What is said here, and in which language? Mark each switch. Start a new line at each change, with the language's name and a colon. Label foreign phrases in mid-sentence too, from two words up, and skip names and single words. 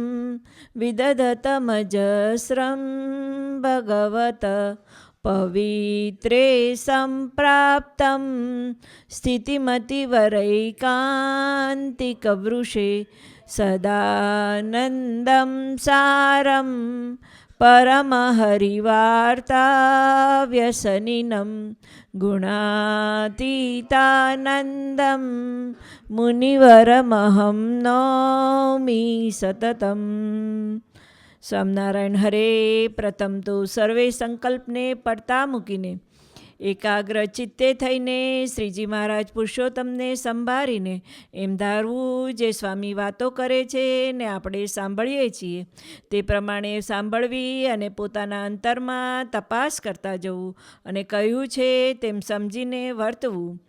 Sanskrit: विदधतमजस्रं भगवत पवित्रे सम्प्राप्तं स्थितिमतिवरैकान्तिकवृषे सदानन्दं सारं परमहरिवार्ताव्यसनिनं गुणातीतानन्दं मुनिवरमहं नौमि सततम्.
Gujarati: સ્વામિનારાયણ હરે. પ્રથમ તો સર્વે સંકલ્પને પડતા મૂકીને એકાગ્ર ચિત્તે થઈને શ્રીજી મહારાજ પુરુષોત્તમને સંભાળીને એમ ધારવું જે સ્વામી વાતો કરે છે ને આપણે સાંભળીએ છીએ તે પ્રમાણે સાંભળવી અને પોતાના અંતરમાં તપાસ કરતા જવું અને કહ્યું છે તેમ સમજીને વર્તવું.